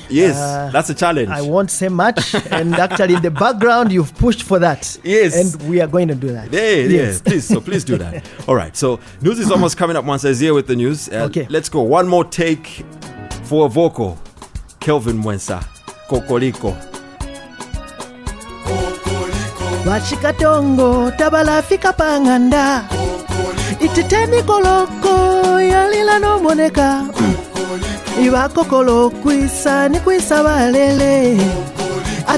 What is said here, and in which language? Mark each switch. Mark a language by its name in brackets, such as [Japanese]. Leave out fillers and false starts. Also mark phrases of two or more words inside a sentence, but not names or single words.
[English] Yes, that's a challenge. I won't say much. And actually, in the background, you've pushed for that. Yes. And we are going to do that. Yes. Please do that. All right. So, news is almost coming up. Once I here with the news. Okay. Let's go. One more take for a vocal. Kelvin Mwesa. Kokoliko. [Bemba] Wachikatongo tabala fika panganda. Ititeni koloko yalila no moneka. Iwa kokolo kwisa ni kwisa balele.